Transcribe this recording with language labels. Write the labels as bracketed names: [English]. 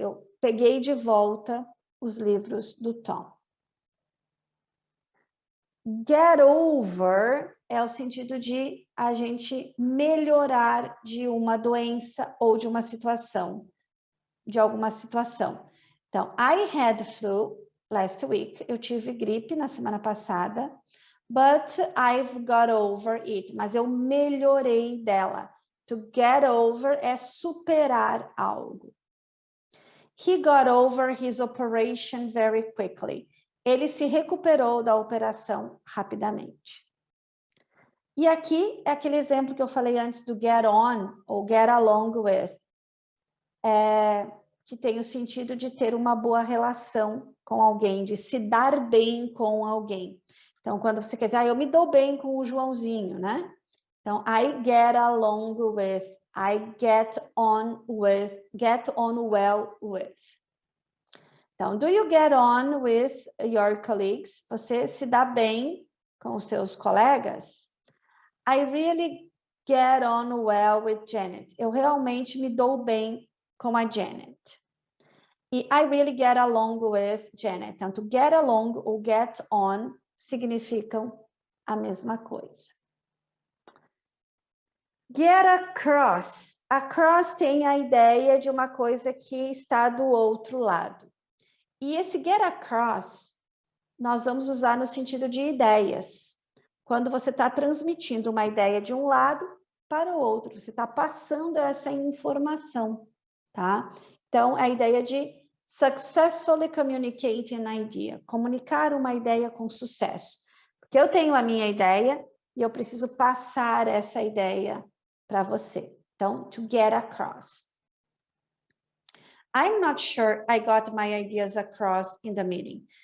[Portuguese] Eu peguei de volta os livros do Tom. Get over é o sentido de a gente melhorar de uma doença ou de uma situação, de alguma situação. Então, [English] I had flu last week. [Portuguese] Eu tive gripe na semana passada, [English] but I've got over it. [Portuguese] Mas eu melhorei dela. To get over é superar algo. [English] He got over his operation very quickly. [Portuguese] Ele se recuperou da operação rapidamente. E aqui é aquele exemplo que eu falei antes do get on ou get along with, que tem o sentido de ter uma boa relação com alguém, de se dar bem com alguém. Então, quando você quer dizer, eu me dou bem com o Joãozinho, né? Então, [English] I get along with, I get on well with. [Portuguese] Então, [English] do you get on with your colleagues? [Portuguese] Você se dá bem com os seus colegas? [English] I really get on well with Janet. [Portuguese] Eu realmente me dou bem com a Janet. [English] E I really get along with Janet. [Portuguese] Tanto get along ou get on significam a mesma coisa. Get across. Across tem a ideia de uma coisa que está do outro lado. E esse get across, nós vamos usar no sentido de ideias. Quando você está transmitindo uma ideia de um lado para o outro, você está passando essa informação, tá? Então, a ideia de [English] successfully communicating an idea, [Portuguese] comunicar uma ideia com sucesso. Porque eu tenho a minha ideia e eu preciso passar essa ideia para você. Então, to get across. [English] I'm not sure I got my ideas across in the meeting.